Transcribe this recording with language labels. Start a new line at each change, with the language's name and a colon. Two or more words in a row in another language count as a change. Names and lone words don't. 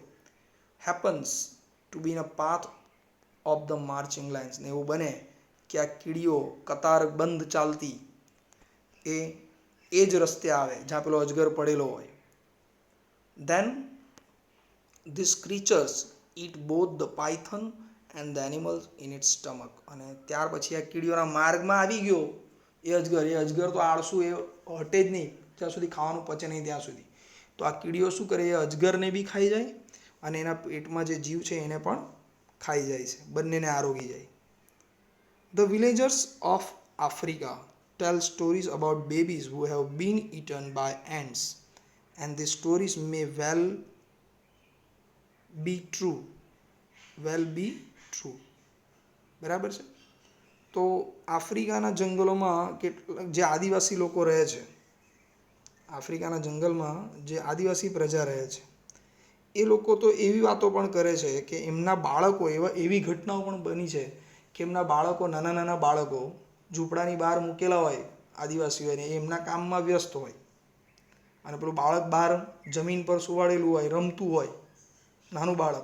English: happens to be in a path of the marching lines.
Gujarati: ને એવું બને કે આ કીડીઓ કતારબંધ ચાલતી એ જ રસ્તે આવે જ્યાં પેલો અજગર પડેલો હોય.
English: then this creatures eat both the python and the animals in its stomach.
Gujarati: અને ત્યાર પછી આ કીડીઓના માર્ગમાં આવી ગયો એ અજગર તો આળસુ, એ હટે જ નહીં જ્યાં સુધી ખાવાનું પચે નહીં ત્યાં સુધી. તો આ કીડીઓ શું કરે? એ અજગરને બી ખાઈ જાય અને એના પેટમાં જે જીવ છે એને પણ ખાઈ જાય છે, બંનેને આરોગી જાય.
English: The villagers of Africa tell stories about babies who have been eaten by ants, and these stories may well be true.
Gujarati: બરાબર છે? તો આફ્રિકાના જંગલોમાં કેટલાક જે આદિવાસી લોકો રહે છે, આફ્રિકાના જંગલમાં જે આદિવાસી પ્રજા રહે છે, એ લોકો તો એવી વાતો પણ કરે છે કે એમના બાળકો એવી ઘટનાઓ પણ બની છે કે એમના બાળકો, નાના નાના બાળકો ઝૂંપડાની બહાર મૂકેલા હોય આદિવાસીઓને, એ એમના કામમાં વ્યસ્ત હોય, અને પેલું બાળક બહાર જમીન પર સુવાડેલું હોય, રમતું હોય, નાનું બાળક.